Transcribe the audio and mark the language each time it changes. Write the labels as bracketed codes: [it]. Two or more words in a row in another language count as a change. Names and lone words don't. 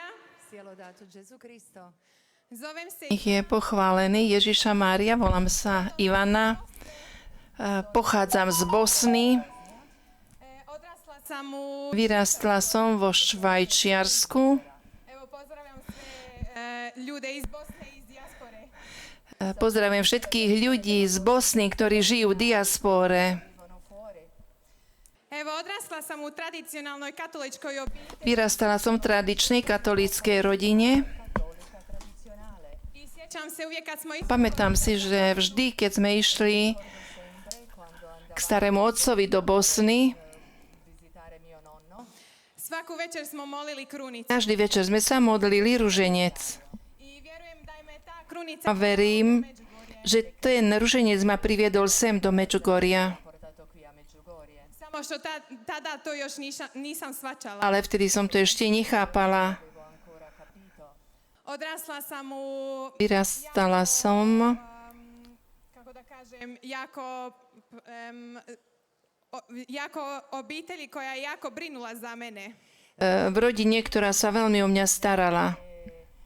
[it] Sia lodato Gesù Kristo. [hr] Zovem se [sk] Nech je pochválený Ježiša Mária, volám sa Ivana, pochádzam z Bosny, [hr] odrasla sam u... [sk] vyrastla som vo Švajčiarsku. [hr] Evo, pozdravljam sve ljude iz Bosne i iz dijaspore. [sk] Pozdravujem všetkých ľudí z Bosny, ktorí žijú v diaspore. [hr] Evo, odrasla sam u tradicionalnoj katoličkoj obitelji [sk] Vyrastala som v tradičnej katolíckej rodine. [hr] i sjećam se uvijek kad smo [sk] Pamätám si, že vždy, keď sme išli k starému otcovi do Bosny, [hr] svaku večer smo molili krunicu. [sk] každý večer sme sa modlili ruženec. [hr] I vjerujem da me ta krunica [sk] A verím, že ten ruženec ma priviedol sem do Medžugorja. [hr] samo što tada to još nisam svačala. [sk] Ale vtedy som to ešte nechápala. [hr] Odrasla sam u [sk] Vyrastala som [hr] kako da kažem, jako obitelji koja je jako brinula za mene. [sk] v rodine, ktorá sa veľmi o mňa starala.